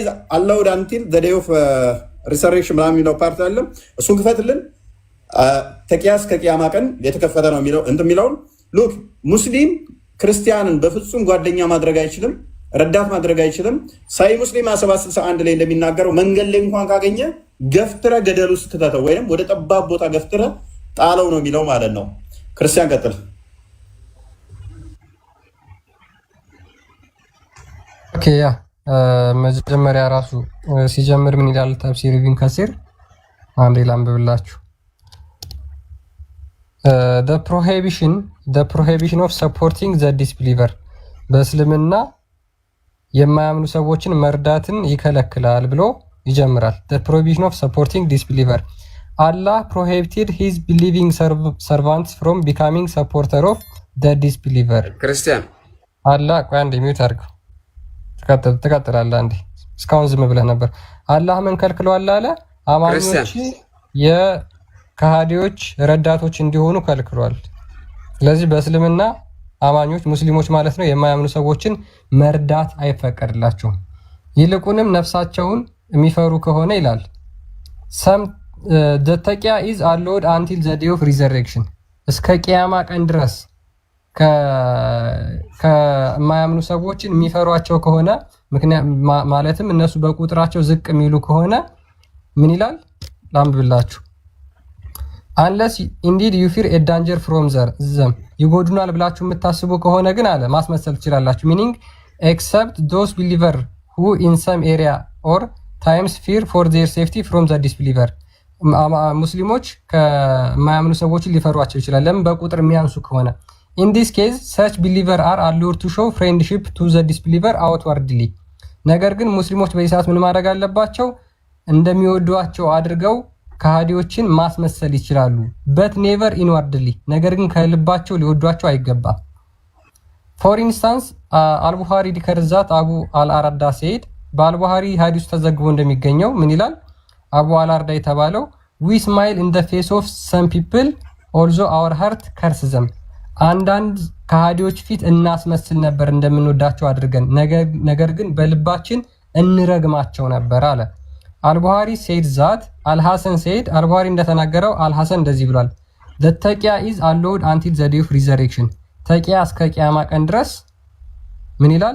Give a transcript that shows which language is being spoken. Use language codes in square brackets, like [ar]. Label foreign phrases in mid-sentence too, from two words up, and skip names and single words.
[en] allowed until the day of resurrection [am] ምናምን የሚለው ፓርት አለ። እሱን ክፈትልን። ተቂያ እስከ ቂያማ ቀን የተከፈተ ነው የሚለው የሚለውን ሉክ ሙስሊም ክርስቲያንን በፍጹም ጓደኛ ማድረግ አይችልም፣ ረዳት ማድረግ አይችልም። ሳይ ሙስሊም 761 ላይ እንደሚናገረው መንገድ ላይ እንኳን ካገኘ ገፍትረ ገደል ውስጥ ክተተው ወይም ወደ ጠባብ ቦታ ገፍትረ ጣለው ነው የሚለው ማለት ነው። ክርስቲያን ቀጥል። ኦኬ ያ መጀመሪያ ራሱ ሲጀምር ምን ይላል? ተፍሲር ኢብን ከሲር አንዴ ላንብብላችሁ። [en] the prohibition of supporting the disbeliever [am] በእስልምና የማያምኑ ሰዎችን መርዳትን ይከለክላል ብሎ ይጀምራል። [en] the prohibition of supporting disbeliever Allah prohibited his believing servants from becoming supporter of the disbeliever [am] ክርስቲያን አላህ ቆይ አንዴ ሚውት አድርገው ትቀጥላለህ። አንዴ እስካሁን ዝም ብለህ ነበር። አላህ ምን ከልክሏል አለ? አማኞች የከሃዲዎች ረዳቶች እንዲሆኑ ከልክሏል። ስለዚህ በእስልምና አማኞች ሙስሊሞች ማለት ነው የማያምኑ ሰዎችን መርዳት አይፈቀድላቸውም። ይልቁንም ነፍሳቸውን የሚፈሩ ከሆነ ይላል [en] the taqiyya is allowed until the day of resurrection [am] እስከ ቂያማ ቀን ድረስ ከማያምኑ ሰዎችን የሚፈሯቸው ከሆነ ማለትም እነሱ በቁጥራቸው ዝቅ የሚሉ ከሆነ ምን ይላል? ላንብብላችሁ። [en] unless indeed you fear a danger from them [am] ይጎዱናል ብላችሁ የምታስቡ ከሆነ ግን አለ ማስመሰል ትችላላችሁ። [en] meaning except those believer who in some area or times fear for their safety from the disbeliever [am] ሙስሊሞች ከማያምኑ ሰዎችን ሊፈሯቸው ይችላል። ለምን? በቁጥር የሚያንሱ ከሆነ [en] in this case such believer are allowed to show friendship to the disbeliever outwardly [am] ነገር ግን ሙስሊሞች በዚህ ሰዓት ምን ማድረግ አለባቸው? እንደሚወዷቸው አድርገው ከሃዲዎችን ማስመሰል ይችላሉ። [en] but never inwardly [am] ነገር ግን ከልባቸው ሊወዷቸው አይገባም። [en] for instance [am] አልቡኻሪ ዲከርዛት አቡ አልአራዳ ሰይድ በአልቡኻሪ ሐዲስ ተዘግቦ እንደሚገኘው ምን ይላል? አቡ አልአራዳ የተባለው [en] we smile in the face of some people although our heart curses them [am] አንዳንድ ከሃዲዎች ፊት እናስመስል ነበር እንደምንወዳቸው አድርገን ነገር ግን በልባችን እንረግማቸው ነበር አለ። አልቡኻሪ [en] said that [am] አልሐሰን ሰይድ አልቡኻሪ እንደተናገረው አልሐሰን እንደዚህ ብሏል። [en] the taqiyya is allowed until the day of resurrection [am] ተቂያ እስከ ቂያማ ቀን ድረስ ምን ይላል?